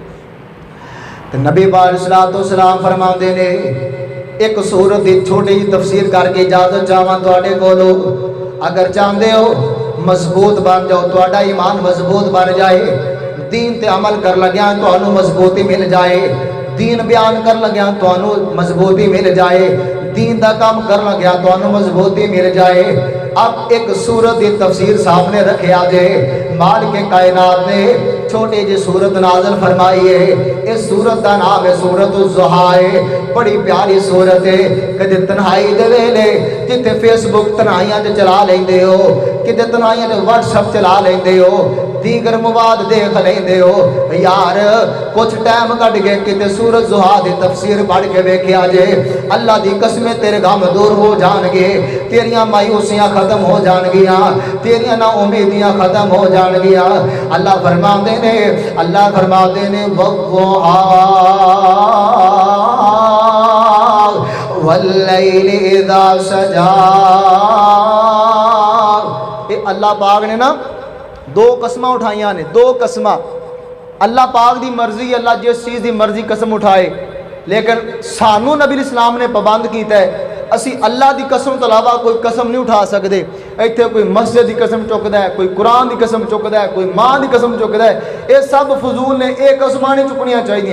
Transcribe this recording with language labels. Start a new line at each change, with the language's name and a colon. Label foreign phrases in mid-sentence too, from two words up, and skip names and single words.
Punjabi: تو نبی پاک علیہ السلام فرماندے نے ایک سورت دی چھوٹی جی تفسیر کر کے اجازت چاہواں تواڈے کولو، اگر چاہندے ہو مضبوط بن جاؤ، تواڈا ایمان مضبوط بن جائے، دین تے عمل کر لگیا تانوں مضبوطی مل جائے، دین بیان کر لگیا تانوں مضبوطی مل جائے، دین دا کام کر لگیا تانوں مضبوطی مل جائے۔ اب ایک سورت دی تفسیر سامنے رکھے آجے، مالک کائنات نے چھوٹے جی سورت نازل فرمائی ہے، اس سورت دا نام ہے سورت الضحیٰ ہے، بڑی پیاری سورت ہے۔ کدے تنہائی دے ویلے جتے فیس بک تنہائیاں جو چلا لیندے ہو، کدے تنہائیاں جو واٹس ایپ چلا لیندے ہو، دیگر مواد دیکھ لیندے ہو، یار کچھ ٹائم کٹ گئے کتے سورت ضحیٰ دی تفسیر پڑھ کے ویکھے آجے، اللہ دی قسمیں تیرے غم دور ہو جان گے، تیریاں مایوسیاں ختم ہو جان گیا، تیریاں نا امیدیاں ختم ہو جان گیا۔
Arabic: اللہ فرماندے نے وَالضُّحَىٰ وَاللَّيْلِ اِذَا سَجَىٰ،
Punjabi: اے اللہ پاک نے نا دو قسمہ اٹھائیاں نے، دو قسمہ۔ اللہ پاک دی مرضی، اللہ جس چیز دی مرضی قسم اٹھائے، لیکن سانو نبی اسلام نے پابند کیتا ہے اسی اللہ دی قسم تو علاوہ کوئی قسم نہیں اٹھا سکتے۔ ایتھے کوئی مسجد دی قسم چکدا ہے، کوئی قرآن دی قسم چکدا ہے، کوئی ماں دی قسم چکدا ہے، یہ سب فضول نے، ایک قسماں نہیں چکنیاں چاہیے۔